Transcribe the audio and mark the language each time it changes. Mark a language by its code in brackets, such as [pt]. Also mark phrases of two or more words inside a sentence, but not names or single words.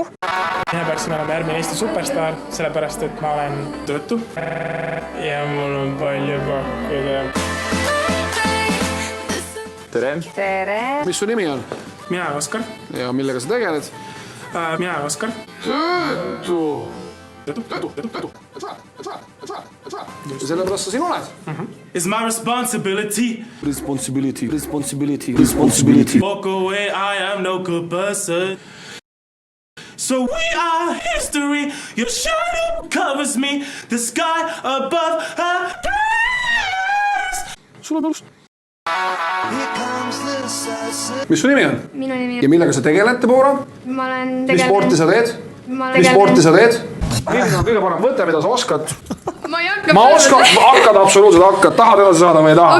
[et] Mina peaksin olema järgmine Eesti superstaar, sellepärast, et ma olen töötu ja mul on palju pakkuda. Tere! Tere! Mis su nimi on? Mina olen Oskar. Ja millega sa tegeled? Mina olen Oskar. Töötu! Sellepärast sa siin oled? [en] It's my responsibility. Responsibility. Walk away, I am no good person. So we are history. Your shadow covers me. The sky above her head. [et] Sul on alust. Mis su nimi on? Minu nimi Ja millega sa tegeled, Debora? Ma olen Mis sporti sa teed? Mis sporti sa teed? Milline on kõige parem võte, mida sa oskad? Ma ei hakka. Ma oskan, hakkad absoluutselt hakkad. Tahad edasi saada või ei taha?